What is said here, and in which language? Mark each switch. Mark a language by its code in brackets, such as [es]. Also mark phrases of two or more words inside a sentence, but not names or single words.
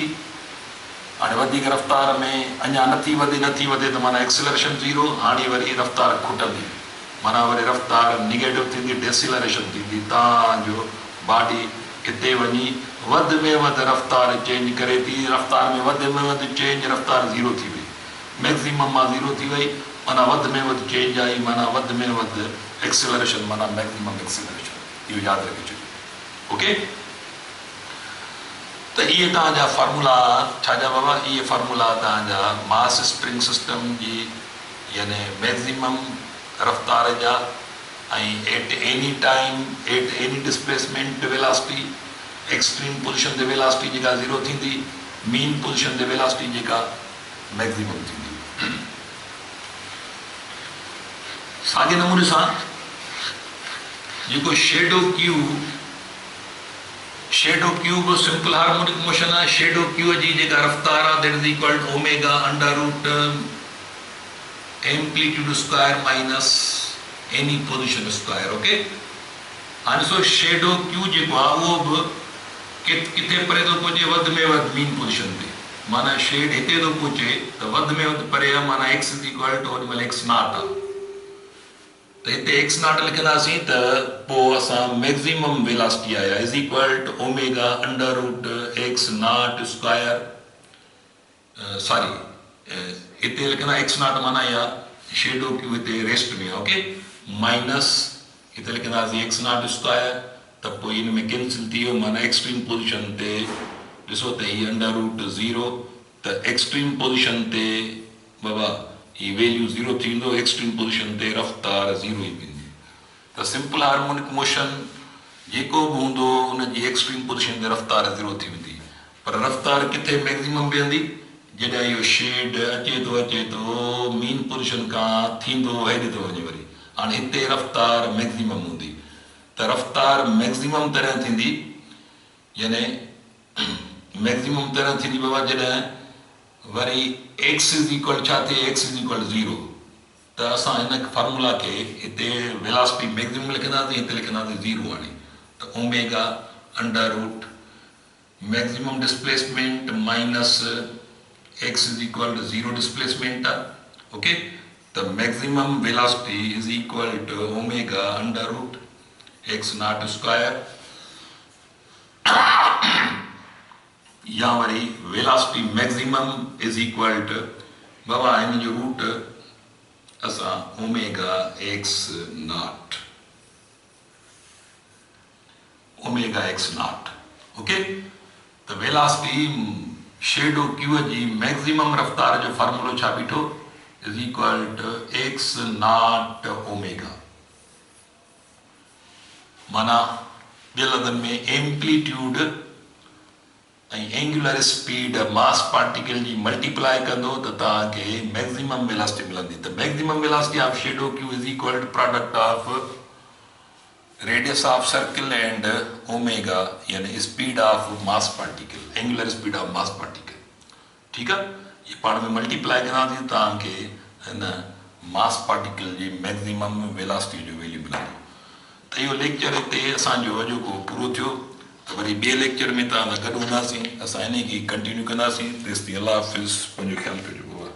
[sd] हाणे वधीक रफ़्तार में अञा नथी वधे त माना [en] acceleration zero, [sd] हाणे वरी रफ़्तार खुटंदी, माना वरी रफ़्तार निगेटिव थींदी, डेसिलरेशन थींदी। तव्हांजो बॉडी हिते वञी वध में वध रफ़्तार चेंज करे थी, रफ़्तार में वध चेंज, रफ़्तार ज़ीरो थी वई, मैक्सिमम मां ज़ीरो थी वई, माना वध में वध चेंज आई, माना वध में वध एक्सेलरेशन, माना [en] maximum acceleration. [sd] इहो यादि रखी छॾियो। ओके, त इहे तव्हांजा फार्मूला छाजा बाबा, इहे फार्मूला तव्हांजा [en] mass spring system [sd] जी यानी मैक्सिमम रफ़्तार जा, ऐं [en] at any time at any displacement velocity, extreme position [sd] ते वेलासिटी जेका ज़ीरो थींदी, [en] mean position [sd] ते वेलासिटी जेका मैक्सिमम थींदी। साॻे नमूने सां जेको [en] shadow cube simple harmonic motion [sd] आहे। शेडो क्यू जी जेका रफ़्तार आहे [en] that is equal to omega under root amplitude square minus any position square. [sd] ओके, हाणे सो शेडो क्यू जेको आहे उहो बि किथे परे थो पहुचे, वध में वध [en] mean position [sd] ते, माना शेड हिते थो पहुचे त वध में वध परे आहे, माना [en] x is equal to [sd] ओॾी महिल [en] x naught [sd] आहे, त हिते [en] x naught [sd] लिखंदासीं त पोइ असां [en] maximum velocity [sd] आया [en] is equal to omega under root x naught square, [sd] सॉरी हिते लिखंदा [en] x naught, [sd] माना या शेडो क्यू हिते रेस्ट में। ओके, माइनस हिते लिखंदासीं [en] x naught square, [sd] त पोइ हिन में कैंसिल थी वियो, माना [en] extreme position [sd] ते ॾिसो त हीअ [en] under root zero, [sd] त [en] extreme position [sd] ते बाबा हीअ वैल्यू ज़ीरो थींदो, [en] extreme position [sd] ते रफ़्तार ज़ीरो ई थींदी। त [en] simple harmonic motion [sd] जेको बि हूंदो उनजी [en] extreme position [sd] ते रफ़्तार ज़ीरो थी वेंदी, पर रफ़्तार किथे मैक्सिमम बीहंदी, जॾहिं इहो शेड अचे थो [en] mean position [sd] खां थींदो हेॾे थो वञे वरी। हाणे हिते रफ़्तार मैक्सिमम हूंदी, त रफ़्तार मैक्सिमम तरह थींदी, यानी मैक्सिमम तरह थींदी बाबा जॾहिं वरी [en] x is equal [sd] छा थिए, [en] x is equal zero, [sd] त असां हिन फार्मूला खे हिते [en] velocity maximum [sd] लिखंदासीं, हिते लिखंदासीं ज़ीरो। हाणे त [en] omega under root maximum displacement minus x is equal to zero displacement आहे। ओके, the maximum velocity is equal to omega under root x naught square [sd] या वरी [en] velocity maximum is equal to [sd] बाबा इन जो रूट असां ओमेगा [en] x naught [sd] ओके, त वेलासिटी शेडो क्यू जी मैक्सिमम रफ़्तार जो फार्मूलो छा बीठो [en] is equal to x naught omega, [sd] माना ॿिए लफ़्ज़नि में एम्पलीट्यूड ऐं [en] angular speed mass particle [sd] जी मल्टीप्लाई कंदो त तव्हांखे [en] maximum velocity [sd] मिलंदी। [en] त maximum velocity of shadow Q is equal to product of radius of circle and omega, यानी speed of mass particle, angular speed of mass particle. [sd] ठीकु आहे, ये पाण में मल्टीप्लाई कंदासीं तव्हांखे हिन [en] mass particle [sd] जी [en] maximum velocity [sd] जो वैल्यू मिलंदो। त इहो लेक्चर हिते असांजो अॼोको पूरो थियो, त वरी ॿिए लेक्चर में तव्हां सां गॾु हूंदासीं, असां हिन खे कंटिन्यू कंदासीं। तेसिताईं अल्लाह हाफ़िज़, पंहिंजो ख़्यालु कजो।